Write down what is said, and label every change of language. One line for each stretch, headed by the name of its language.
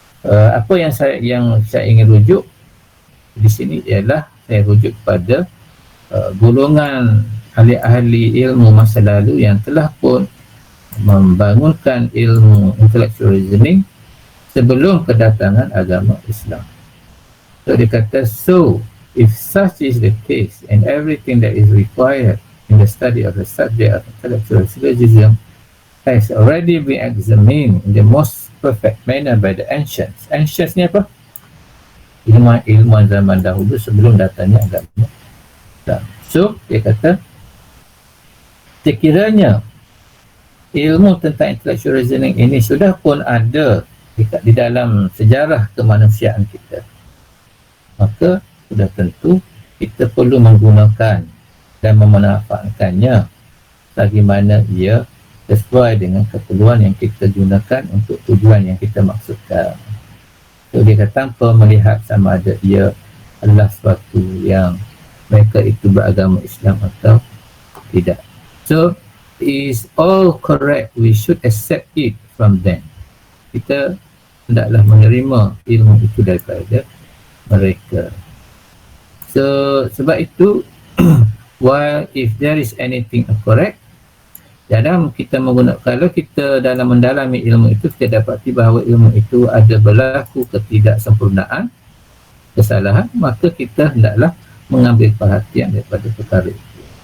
Malay: Apa yang saya ingin rujuk di sini ialah saya rujuk pada golongan ahli-ahli ilmu masa lalu yang telah pun membangunkan ilmu intellectual reasoning sebelum kedatangan agama Islam. So dia kata,
English: so if such is the case and everything that is required in the study of the subject of intellectual syllogism has already been examined in the most perfect manner by the ancients.
Malay: Ancients ni apa? Ilmuwan zaman dahulu sebelum datangnya agama Islam. So dia kata, sekiranya ilmu tentang intellectual reasoning ini sudah pun ada di dalam sejarah kemanusiaan kita, maka sudah tentu kita perlu menggunakan dan memanfaatkannya bagaimana ia sesuai dengan keperluan yang kita gunakan untuk tujuan yang kita maksudkan. So dia kata, tanpa melihat sama ada ia adalah sesuatu yang mereka itu beragama Islam atau tidak.
English: So is all correct, we should accept it from them.
Malay: Kita hendaklah menerima ilmu itu daripada mereka. So sebab itu
English: while if there is anything correct,
Malay: dalam kita menggunakan, kalau kita dalam mendalami ilmu itu, kita dapati bahawa ilmu itu ada berlaku ketidaksempurnaan, kesalahan, maka kita hendaklah mengambil perhatian daripada perkara itu.